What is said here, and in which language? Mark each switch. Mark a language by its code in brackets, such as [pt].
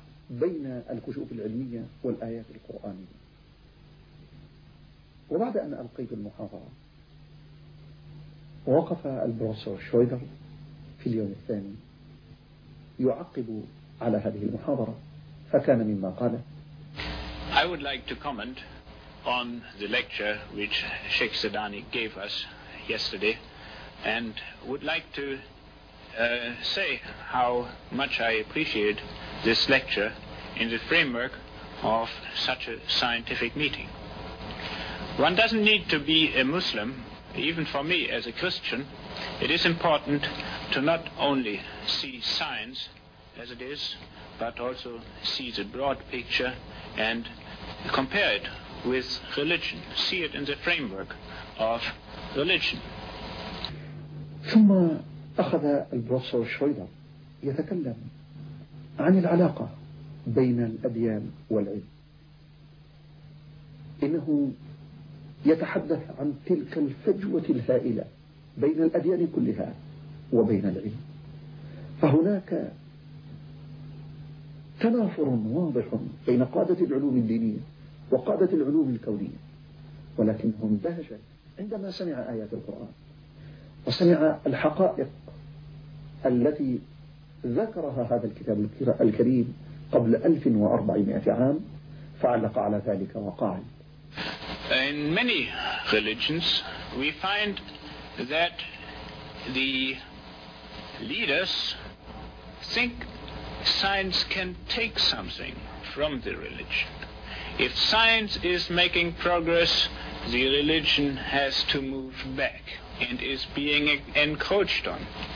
[ar] بين الكشوف العلمية والآيات القرآنية. وبعد أن ألقيت المحاضرة وقف البروفيسور شويدر في اليوم الثاني يعقب على هذه المحاضرة، فكان مما قال: [en] I would like to comment on the lecture which Sheikh Zardani gave us yesterday and would like to say how much I appreciate this lecture in the framework of such a scientific meeting. One doesn't need to be a Muslim. Even for me as a Christian, it is important to not only see science as it is, but also see the broad picture and compare it with religion, see it in the framework of religion. [ar] ثم أخذ البروفيسور شويدر يتكلم عن العلاقة بين الأديان والعلم. إنه يتحدث عن تلك الفجوة الهائلة بين الأديان كلها وبين العلم، فهناك تنافر واضح بين قادة العلوم الدينية وقادة العلوم الكونية، ولكنهم اندهش عندما سمع آيات القرآن وسمع الحقائق التي ذكرها هذا الكتاب الكريم قبل 1400 عام، فعلق على ذلك وقال: [en] In many religions, we find that the leaders think science can take something from the religion. If science is making progress, the religion has to move back and is being encroached on.